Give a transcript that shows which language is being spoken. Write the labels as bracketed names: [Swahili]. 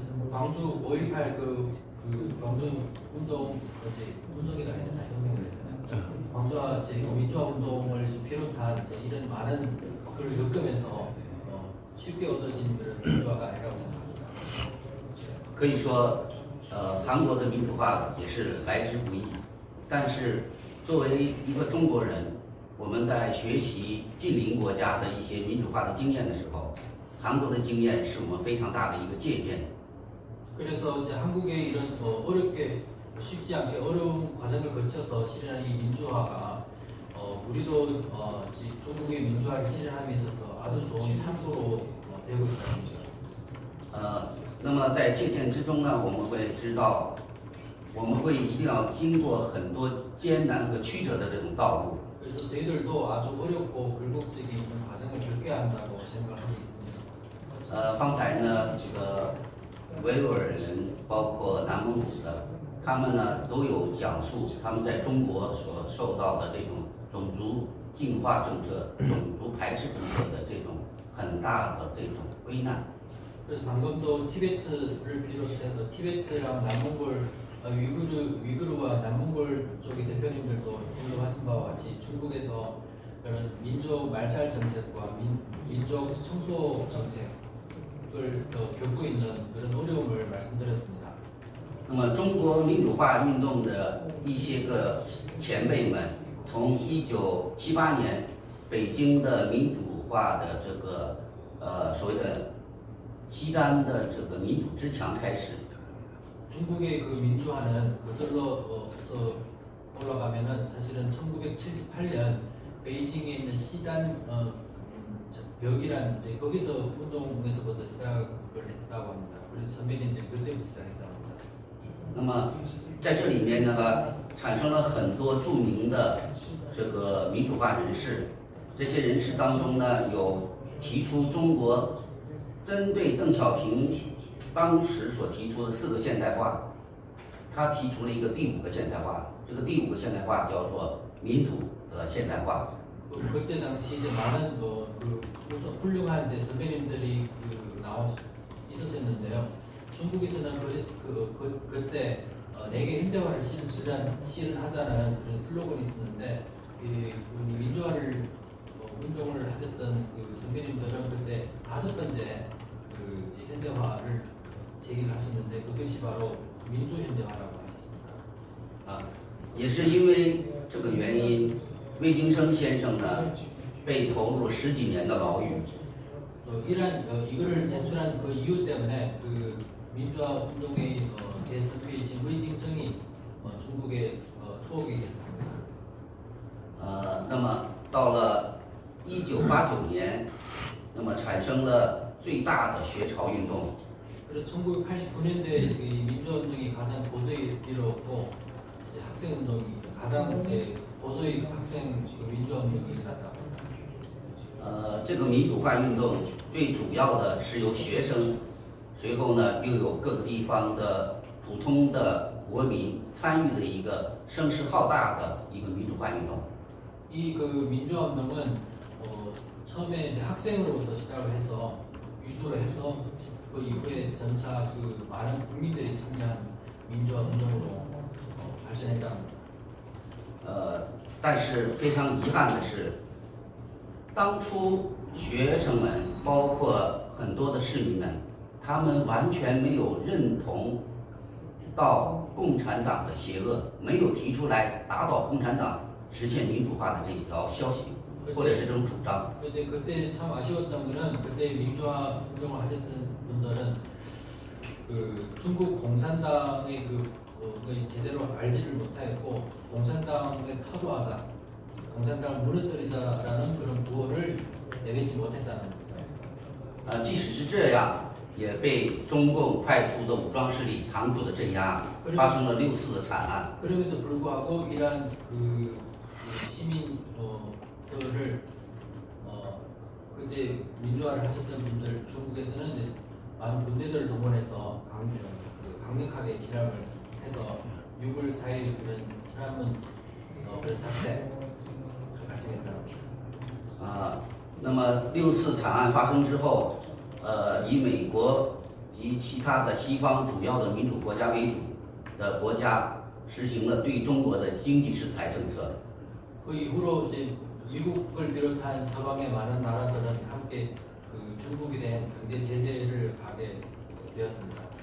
[Korean] 광주 5.18 광주 운동 운동이라 해야 되나요? 광주와 이제 민주화 운동을 비롯한 이제 이런 많은 그걸 겪으면서 쉽게 얻어진 그런 민주화가 아니라고 생각합니다. [Chinese] 可以说，韩国的民主化也是来之不易。但是，作为一个中国人，我们在学习近邻国家的一些民主化的经验的时候，韩国的经验是我们非常大的一个借鉴。 [Korean] 그래서 이제 한국의 이런 어렵게 쉽지 않게 어려운 과정을 거쳐서 실현한 이 민주화가 우리도 중국의 민주화를 실현함에 있어서 아주 좋은 참고로 되고 있습니다. [Chinese] 那么在借鉴之中呢，我们会知道，我们会一定要经过很多艰难和曲折的这种道路。 [Korean] 그래서 저희들도 아주 어렵고 굴곡적인 과정을 겪어야 한다고 생각을 하고 있습니다. [Chinese] 方才呢，这个维吾尔人，包括南蒙古的，他们呢都有讲述他们在中国所受到的这种种族净化政策、种族排斥政策的这种很大的这种危难。 [Korean] 그래서 방금도 티베트를 비롯해서 티베트랑 남몽골 위구르와 남몽골 쪽의 대표님들도 언급하신 바와 같이 중국에서 그런 민족 말살 정책과 민족 청소 정책을 겪고 있는 그런 어려움을 말씀드렸습니다. [Chinese] 那么，中国民主化运动的一些个前辈们，从1978年北京的民主化的这个所谓的西单的这个民主之墙开始。 [Korean] 중국의 그 민주화는 거슬러 올라가면은 사실은 1978년 베이징에 있는 시단 벽이란 이제 거기서 운동에서부터 시작을 했다고 합니다. 그래서 선배님들 그때부터 시작했다고 합니다. [Chinese] 那么在这里面呢，产生了很多著名的这个民主化人士。这些人士当中呢，有提出中国针对邓小平当时所提出的4个现代化，他提出了一个第5个现代化。这个第5个现代化叫做民主的现代化。 [Korean] 그때 당시 이제 많은 훌륭한 이제 선배님들이 있었는데요. 중국에서는 그때 내게 현대화를 실현하자는 그런 슬로건이 있었는데 민주화를 운동을 하셨던 그 선배님들은 그때 5번째 이제 현대화를 제기를 하셨는데 그것이 바로 민주 현대화라고 하셨습니다. [Chinese] 也是因为这个原因，魏京生先生呢被投入10几年的牢狱。 [Korean] 이거를 제출한 그 이유 때문에 그 민주화 운동의 대선배이신魏京生이 중국에 투옥이 됐습니다. [Chinese] 那么到了1989年，那么产生了最大的学潮运动。 [Korean] 그래서 1989년대에 민주화 운동이 가장 고도에 이르렀고 학생 운동이 가장 이제 고도의 학생 민주화 운동이 일어났다고 합니다. [Chinese] 这个民主化运动最主要的是由学生，随后呢又有各个地方的普通的国民参与的一个声势浩大的一个民主化运动。 [Korean] 이 그 민주화 운동은 처음에 이제 학생으로부터 시작을 해서 유수를 해서 그 이후에 점차 그 많은 국민들이 참여한 민주화 운동으로 발전했다고 합니다. [Chinese] 但是非常遗憾的是，当初学生们，包括很多的市民们，他们完全没有认同到共产党的邪恶，没有提出来打倒共产党、实现民主化的这一条消息，或者是这种主张。 [Korean] 근데 그때 참 아쉬웠던 거는 그때 민주화 운동을 하셨던 분들은 그 중국 공산당의 그 제대로 알지를 못하였고 공산당을 타도하자, 공산당을 무너뜨리자라는 그런 구호를 내뱉지 못했다는 겁니다. [Chinese] 即使是这样，也被中共派出的武装势力残酷的镇压，发生了6·4的惨案。 [Korean] 그럼에도 불구하고 이러한 그 시민들을 그때 민주화를 하셨던 분들 중국에서는 이제 많은 군대들을 동원해서 강력하게 진압을 해서 6월 4일 그런 진압은 그런 사태 발생했다고 합니다. [Chinese] 那么6·4惨案发生之后，以美国及其他的西方主要的民主国家为主的国家实行了对中国的经济制裁政策。 [Korean] 그 이후로 이제 미국을 비롯한 서방의 많은 나라들은 함께 그 중국에 대한 경제 제재를 가게 되었습니다.